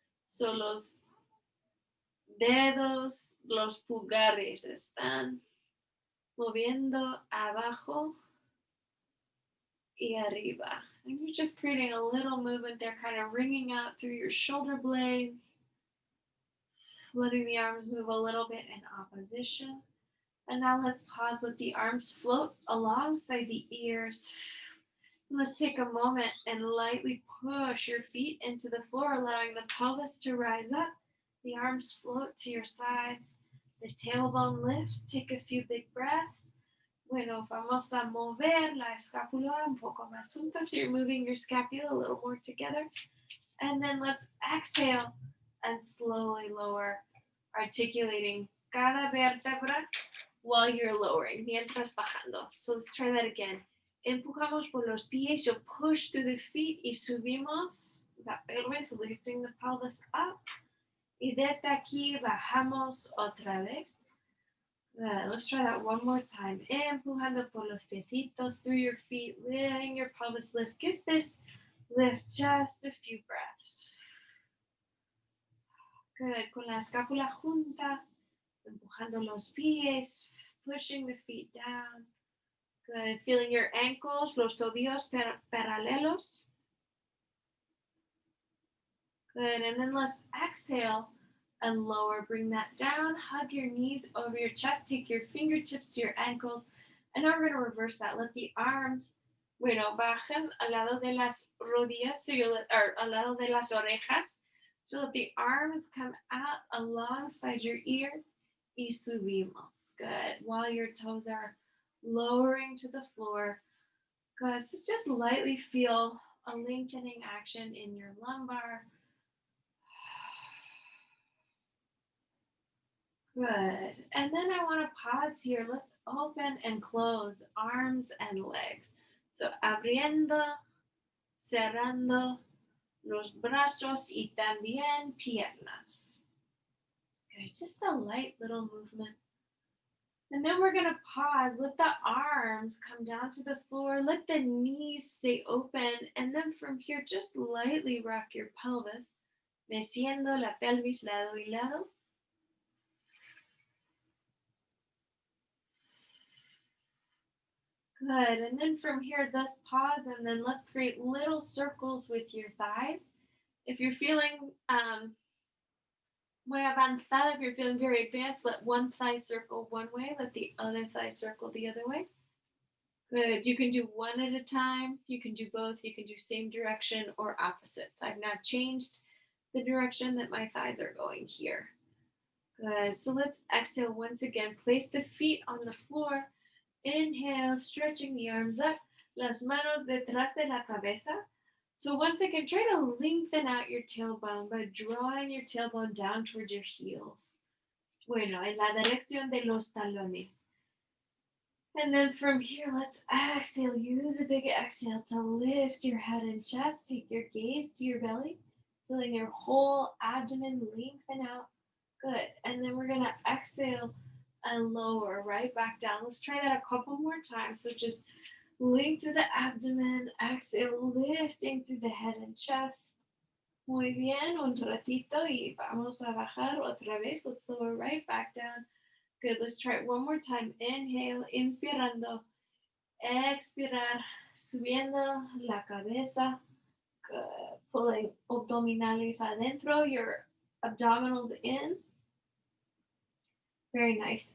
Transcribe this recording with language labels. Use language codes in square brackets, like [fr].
[es] So los dedos, los pulgares están moviendo abajo y arriba. [en] And you're just creating a little movement there, kind of wringing out through your shoulder blades, letting the arms move a little bit in opposition. And now let's pause, let the arms float alongside the ears. Let's take a moment and lightly push your feet into the floor, allowing the pelvis to rise up. The arms float to your sides. The tailbone lifts. Take a few big breaths. [es] Bueno, vamos a mover la escápula un poco más junta. [en] So you're moving your scapula a little more together. And then let's exhale and slowly lower, articulating [es] cada vértebra [en] while you're lowering, [es] mientras bajando. [en] So let's try that again. [es] Empujamos por los pies, [en] you push through the feet [es] y subimos la pelvis, [en] lifting the pelvis up. [es] Y desde aquí bajamos otra vez. [en] Good. Let's try that one more time. [es] Empujando por los piecitos [en] through your feet, letting your pelvis lift. Give this lift just a few breaths. [es] Good. Con la escápula junta, empujando los pies, [en] pushing the feet down. [es] Good. [en] Feeling your ankles, [es] los tobillos paralelos. [en] Good. And then let's exhale and lower. Bring that down. Hug your knees over your chest. Take your fingertips to your ankles. And now we're going to reverse that. Let the arms, [es] bajen al lado de las rodillas, or al lado de las orejas. [en] So let the arms come out alongside your ears. [es] Y subimos. [en] Good. While your toes are lowering to the floor. Good. So just lightly feel a lengthening action in your lumbar. Good. And then I want to pause here. Let's open and close arms and legs. [es] So abriendo, cerrando los brazos y también piernas. [en] Good. Just a light little movement. And then we're going to pause. Let the arms come down to the floor. Let the knees stay open. And then from here, just lightly rock your pelvis, [es] meciendo la pelvis lado y lado. [en] Good. And then from here, let's pause and then let's create little circles with your thighs. If you're feeling [es] muy avanzada, [en] if you're feeling very advanced, let one thigh circle one way, let the other thigh circle the other way. Good. You can do one at a time. You can do both. You can do same direction or opposites. I've now changed the direction that my thighs are going here. Good. So let's exhale once again. Place the feet on the floor. Inhale, stretching the arms up, [es] las manos detrás de la cabeza. [en] So once again, try to lengthen out your tailbone by drawing your tailbone down towards your heels. [es] Bueno, en la dirección de los talones. [en] And then from here, let's exhale. Use a big exhale to lift your head and chest. Take your gaze to your belly, feeling your whole abdomen lengthen out. Good. And then we're going to exhale and lower right back down. Let's try that a couple more times. So just length through the abdomen, exhale, lifting through the head and chest. [es] Muy bien, un ratito y vamos a bajar otra vez. [en] Let's lower right back down. Good, let's try it one more time. [es] Inhale, inspirando, expirar, subiendo la cabeza. [en] Good, pulling [es] abdominales adentro, [en] your abdominals in. Very nice.